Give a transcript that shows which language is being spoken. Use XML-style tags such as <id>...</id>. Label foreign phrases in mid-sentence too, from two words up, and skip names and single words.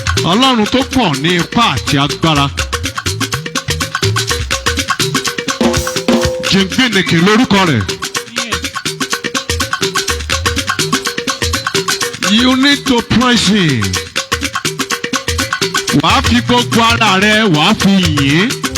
<yo>Ọlọ́run tó pọ̀ ní ipá àti agbára. Jìngbìnìkì lórúkọ rẹ̀.</yo> <en>You need to praise him.</en> <yo>Wà á fi gbogbo ara rẹ, wà á fi yìn ín.</yo>